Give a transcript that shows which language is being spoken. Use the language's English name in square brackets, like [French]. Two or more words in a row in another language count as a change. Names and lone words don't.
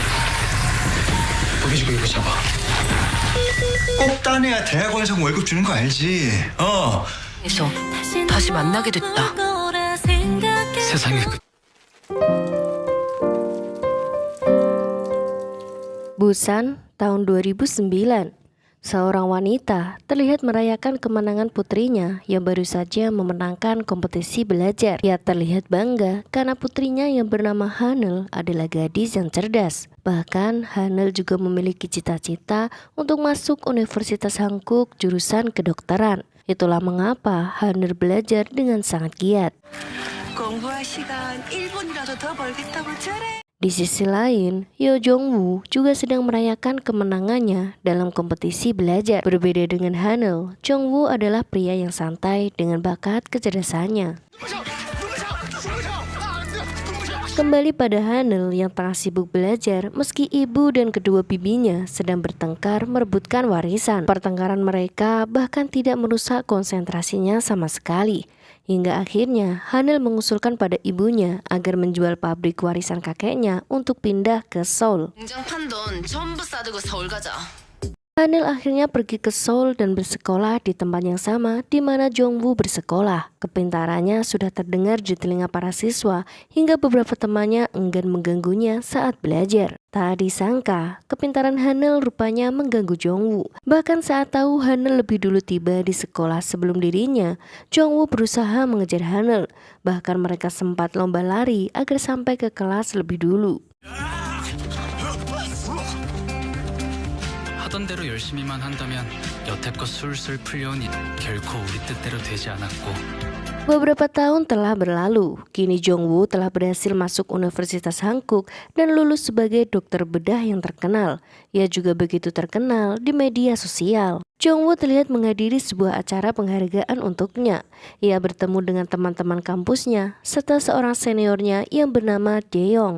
[Korean] 보기지고 이거 잡아. 꼭 따내야 대학원에서 월급 주는 거 알지? 그래서 다시 만나게 됐다. 세상의 끝. [Indonesian] Busan, tahun 2009. Seorang wanita terlihat merayakan kemenangan putrinya yang baru saja memenangkan kompetisi belajar. Ia terlihat bangga karena putrinya yang bernama Hanel adalah gadis yang cerdas. Bahkan Hanel juga memiliki cita-cita untuk masuk Universitas Hankook jurusan kedokteran. Itulah mengapa Hanel belajar dengan sangat giat. [Korean] 공부할 시간 1분이라도 더 벌겠다고 잘해. [Indonesian] Di sisi lain, Yo Jong-woo juga sedang merayakan kemenangannya dalam kompetisi belajar. Berbeda dengan Hanel, Jong-woo adalah pria yang santai dengan bakat kecerdasannya. Kembali pada Hanel yang tengah sibuk belajar meski ibu dan kedua bibinya sedang bertengkar merebutkan warisan. Pertengkaran mereka bahkan tidak merusak konsentrasinya sama sekali. Hingga akhirnya Hanel mengusulkan pada ibunya agar menjual pabrik warisan kakeknya untuk pindah ke Seoul. [Korean] 공장 돈 전부 싸들고 서울 가자. [Indonesian] Hanel akhirnya pergi ke Seoul dan bersekolah di tempat yang sama di mana Jong-woo bersekolah. Kepintarannya sudah terdengar di telinga para siswa hingga beberapa temannya enggan mengganggunya saat belajar. Tak disangka, kepintaran Hanel rupanya mengganggu Jong-woo. Bahkan saat tahu Hanel lebih dulu tiba di sekolah sebelum dirinya, Jong-woo berusaha mengejar Hanel. Bahkan mereka sempat lomba lari agar sampai ke kelas lebih dulu. [Korean] 하던 대로 열심히만 한다면 여태껏 술술 풀려온 일 결코 우리 뜻대로 되지 않았고. [Indonesian] Beberapa tahun telah berlalu, kini Jong-woo telah berhasil masuk Universitas Hankook dan lulus sebagai dokter bedah yang terkenal. Ia juga begitu terkenal di media sosial. Jong-woo terlihat menghadiri sebuah acara penghargaan untuknya. Ia bertemu dengan teman-teman kampusnya serta seorang seniornya yang bernama Dae-young.